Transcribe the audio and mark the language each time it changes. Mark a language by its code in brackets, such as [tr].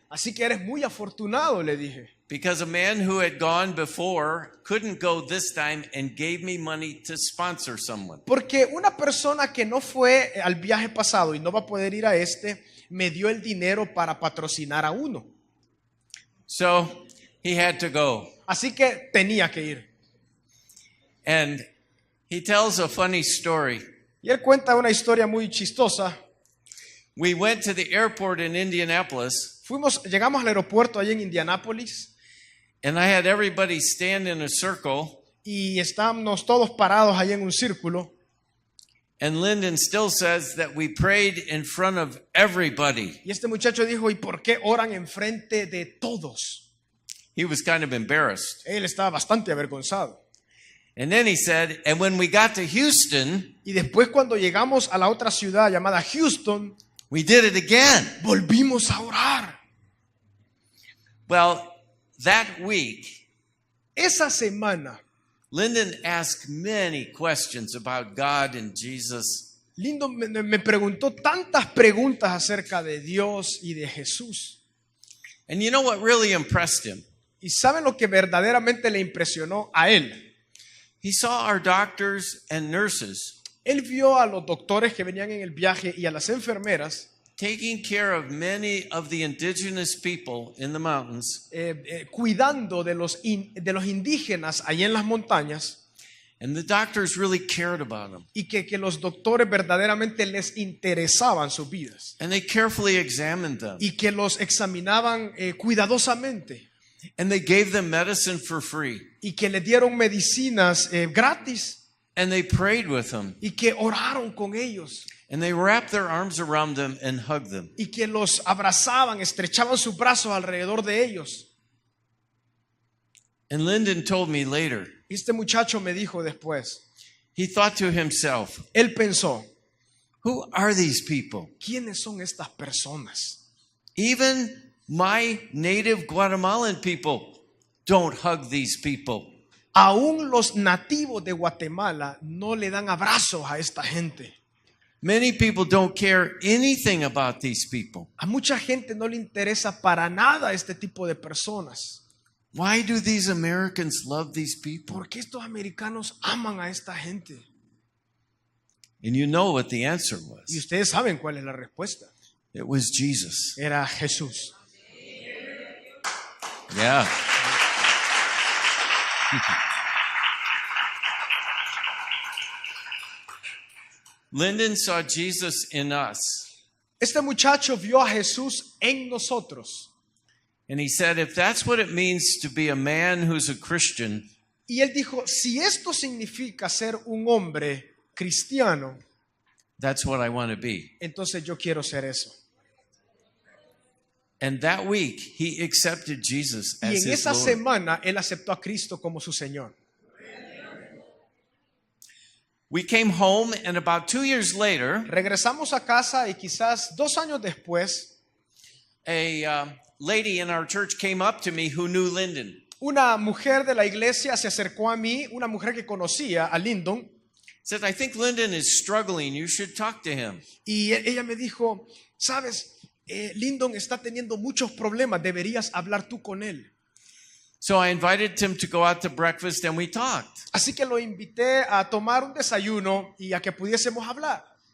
[es] Así que eres muy afortunado, le dije. [en] Because a man who had gone before couldn't go this time and gave me money to sponsor someone. [es] Porque una persona que no fue al viaje pasado y no va a poder ir a este, me dio el dinero para patrocinar a uno. [en] So he had to go. [es] Así que tenía que ir. [en] And he tells a funny story. [es] Y él cuenta una historia muy chistosa. [en] We went to the airport in Indianapolis, [es] Llegamos al aeropuerto allá en Indianápolis [en] and I had everybody stand in a circle, [es] y estábamos todos parados allá en un círculo. [en] and Lyndon still says that we prayed in front of everybody. [es] Y este muchacho dijo, ¿y por qué oran enfrente de todos? [en] He was kind of embarrassed. [es] Él estaba bastante avergonzado. [en] And then he said, and when we got to Houston, [es] Y después cuando llegamos a la otra ciudad llamada Houston, [en] we did it again. [es] volvimos a orar. [en] Well, that week, [es] Esa semana, [en] Lyndon asked many questions about God and Jesus. [es] Lindo me preguntó tantas preguntas acerca de Dios y de Jesús. [en] And you know what really impressed him? [es] ¿Y saben lo que verdaderamente le impresionó a él? [en] He saw our doctors and nurses [es] Él vio a los doctores que venían en el viaje y a las enfermeras [en] taking care of many of the indigenous people in the mountains, [es] cuidando de los indígenas allá en las montañas [en] and the doctors really cared about them. [es] y que los doctores verdaderamente les interesaban sus vidas [en] And they carefully examined them. [es] y que los examinaban cuidadosamente [en] And they gave them medicine for free. [es] y que les dieron medicinas gratis [en] And they prayed with them. [es] y que oraron con ellos [en] And they wrapped their arms around them and hugged them. [es] y que los abrazaban, estrechaban sus brazos alrededor de ellos. [en] And Lyndon told me later, [es] Y este muchacho me dijo después, [en] he thought to himself, [es] él pensó, [en] who are these people? [es] ¿quiénes son estas personas? [en] Even my native Guatemalan people don't hug these people. [es] Aún los nativos de Guatemala no le dan abrazos a esta gente. [en] Many people don't care anything about these people. [es] A mucha gente no le interesa para nada este tipo de personas. [en] Why do these Americans love these people? [es] ¿Por qué estos americanos aman a esta gente? [en] And you know what the answer was. [es] Y ustedes saben cuál es la respuesta. [en] It was Jesus. [es] Era Jesús. Yeah. [en] Lyndon saw Jesus in us. [es] Este muchacho vio a Jesús en nosotros. [en] And he said, if that's what it means to be a man who's a Christian, [es] Y él dijo, si esto significa ser un hombre cristiano, [en] that's what I want to be. [es] entonces yo quiero ser eso. [en] And that week, he accepted Jesus [es] Y [en] as [es] en [en] his [es] esa [en] Lord. [es] semana él aceptó a Cristo como su Señor. [en] We came home, and about 2 years later, [es] Regresamos a casa y quizás 2 años después, [en] a lady in our church came up to me who knew Lyndon. [es] una mujer de la iglesia se acercó a mí, una mujer que conocía a Lyndon, [en] Said, I think Lyndon is struggling. You should talk to him. [es] y ella me dijo, sabes, Lyndon está teniendo muchos problemas, deberías hablar tú con él. [en] So I invited him to go out to breakfast, and we talked. [es] Así que lo invité a tomar un desayuno y a que pudiésemos hablar.